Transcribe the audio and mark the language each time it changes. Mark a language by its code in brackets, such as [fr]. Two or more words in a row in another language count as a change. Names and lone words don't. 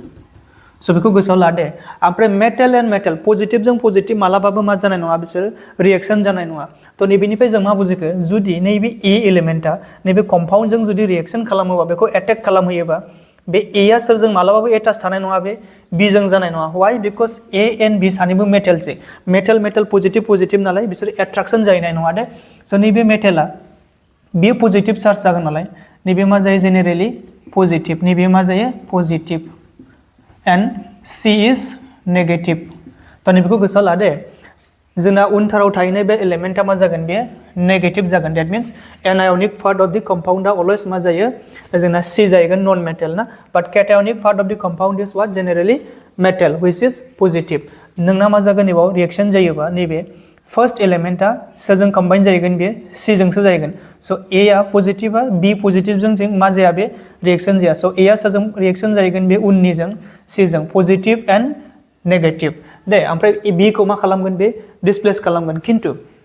[brx] स' बेखौ गोसोआव ला दे ओमफ्राय [en] metal and metal positiveजों positive [brx] मालाबाबो मा जानाय नङा बिसोर रिएक्शन जानाय नङा तो नैबेनिफ्राय जों मा बुजिखो जुदि नैबे [en] A elementआ [brx] नैबे कम्पाउन्डजों जुदि रिएक्शन खालामोबा बेखौ एटेक खालामहोयोबा बे ए आ सोरजों मालाबाबो एटाच थानाय नङा बे बी जों जानाय नङा [en] why because A and B [brx] सानैबो [en] metalसै metal positive [brx] नालाय बिसोर एट्राक्शन जाहैनाय नङा दे स' नैबे मेटेला बेयो [en] positive charge [brx] जागोन नालाय नैबे मा जायो [en] generally positive [brx] नैबे मा जायो पजिटिभ [en] and C is negative [brx] तो नैबेखौ गोसोआव ला दे जोंना उनथाराव थाहैनाय बे एलिमेंटआ मा जागोन बे नेगेटिव जागोन [en] that means anionic part of the compoundआ always [brx] मा जायो जोंना C जाहैगोन [en] non metal [brx] ना [en] but cationic part of the compound is what generally metal which is positive [brx] नोंना मा जागोन नैबाव रिएक्शन जायोबा नैबे [en] first elementआ [brx] सोरजों कम्बाइन जाहैगोन बे C जोंसो जाहैगोन स' A आ [en] positive B positiveजों [brx] जों मा जाया बे रिएक्शन जाया स' A आ सोरजों रिएक्शन जाहैगोन बे उननिजों C जों [en] positive and negative [brx] दे ओमफ्राय B खौ मा खालामगोन बे डिसप्लेस खालामगोन खिन्थु